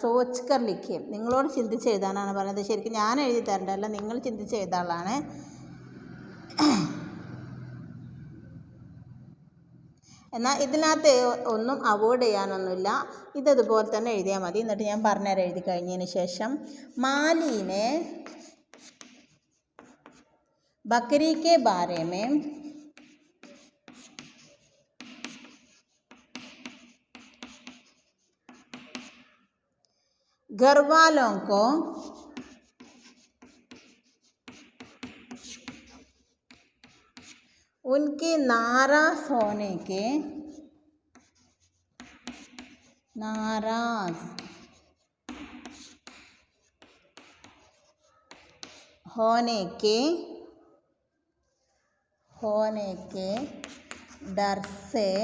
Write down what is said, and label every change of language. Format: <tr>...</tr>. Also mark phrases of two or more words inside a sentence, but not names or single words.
<hi>सोच कर लिखिए,</hi> <ml>നിങ്ങളോട് ചിന്തിച്ചെഴുതാനാണ് പറഞ്ഞത്. ശരിക്കും ഞാൻ എഴുതി തരേണ്ടതല്ല, നിങ്ങൾ ചിന്തിച്ചെഴുതാനുള്ളതാണ്. എന്നാൽ ഇതിനകത്ത് ഒന്നും അവോയ്ഡ് ചെയ്യാനൊന്നുമില്ല. ഇതതുപോലെ തന്നെ എഴുതിയാൽ മതി. എന്നിട്ട് ഞാൻ പറഞ്ഞുതരാം എഴുതി കഴിഞ്ഞതിന് ശേഷം.</ml> <hi>മാലീനെ बकरी के बारे में घर वालों को उनके नाराज होने के डर से</hi>